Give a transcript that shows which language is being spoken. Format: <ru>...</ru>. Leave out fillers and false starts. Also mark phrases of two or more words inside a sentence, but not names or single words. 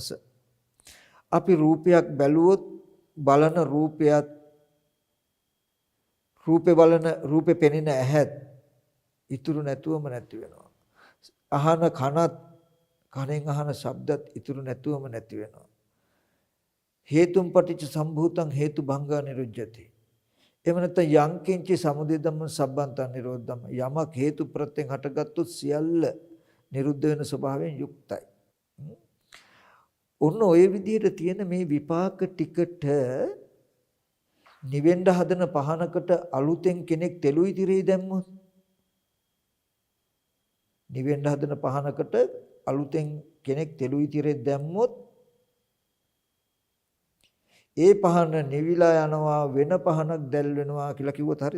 <si>අපි රූපයක් බැලුවොත් බලන රූපේ පෙනෙන ඇහත් ඉතුරු නැතුවම නැති වෙනවා. අහන කනෙන් අහන ශබ්දත් ඉතුරු නැතුවම නැති වෙනවා.</si> <pi>හේතුම් පටිච්ච සම්භූතං හේතු භංගා නිරුජ්ජති.</pi> <si>එහෙම නැත්නම්</si> <pi>යං කිංචි සමුදය ධම්ම සබ්බන්තං නිරෝධම්.</pi> <si>යමක් හේතු ප්‍රත්‍යයෙන් හටගත්තොත් සියල්ල නිරුද්ධ වෙන ස්වභාවයෙන් යුක්තයි. ඔන්න ඔය විදිහට තියෙන මේ විපාක ටිකට නිවෙන්න හදන පහනකට අලුතෙන් කෙනෙක් තෙලුයි තිරේ දැම්මොත්, නිවෙන්න හදන පහනකට අලුතෙන් කෙනෙක් තෙලුයි තිරේ දැම්මොත් ඒ පහන නිවිලා යනවා, වෙන පහනක් දැල් වෙනවා කියලා කිව්වොත් හරියද?</si>